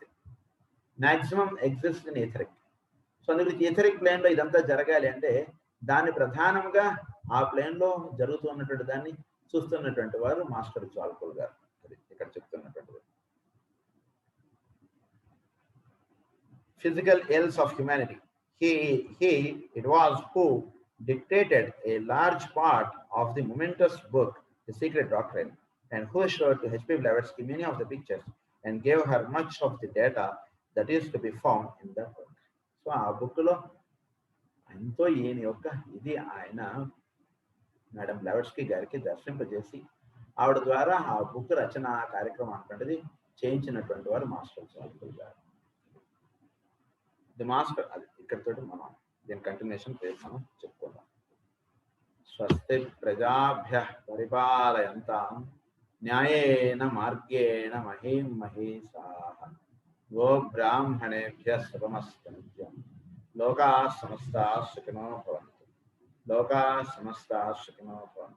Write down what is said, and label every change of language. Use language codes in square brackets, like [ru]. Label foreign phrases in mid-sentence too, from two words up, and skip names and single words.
[en] maximum exist in etheric. [te] సో అందుకు [en] etheric plane [te] లో ఇదంతా జరగాలి అంటే దాన్ని ప్రధానంగా ఆ ప్లేన్ లో జరుగుతున్నటువంటి దాన్ని చూస్తున్నటువంటి వారు మాస్టర్ జ్వాల్పూల్ గారు. ఇక్కడ చెప్తున్నటువంటిది [en] physical ills of humanity. It was who dictated a large part of the momentous book the secret doctrine, and who showed to H.P. Blavatsky many of the pictures and gave her much of the data that is to be found in that book. [te] సో ఆ బుక్లో ఎంతో ఈయన యొక్క ఇది ఆయన మేడం బ్లవాట్స్కీ గారికి దర్శింపజేసి ఆవిడ ద్వారా ఆ బుక్ రచన కార్యక్రమం అనేటువంటిది చేయించినటువంటి వారు మాస్టర్ చాల్కుల్ గారు. [en] the master [te] అది ఇక్కడితో మనం దీని కంటిన్యూషన్ పేరు మనం చెప్పుకుందాం. [sa] స్వస్తి ప్రజాభ్యః పరిపాలయంతాం న్యాయేన మార్గేణ మహీం మహీషాః గో బ్రాహ్మణేభ్యః శుభమస్తు నిత్యం. లోకాః సమస్తాః సుఖినో భవంతు. లోకాః సమస్తాః సుఖినో భవంతు.